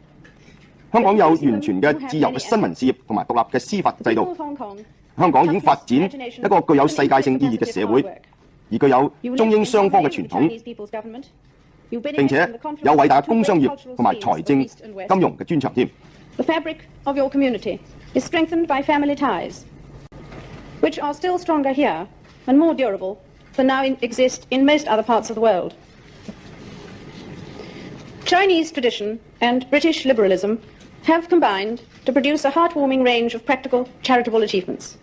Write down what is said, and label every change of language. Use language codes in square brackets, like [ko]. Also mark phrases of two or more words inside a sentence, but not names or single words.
[yue] 香港有完全嘅自由嘅新聞事業同埋獨立嘅司法制度。香港已經發展一個具有世界性意義嘅社會，而具有中英雙方嘅傳統，並且有偉大嘅工商業同埋財政金融嘅專長添。 [en] The fabric of your community is strengthened by family ties, which are still stronger here and more durable than now exist in most other parts of the world. Chinese tradition and British liberalism have combined to produce a heartwarming range of practical charitable achievements.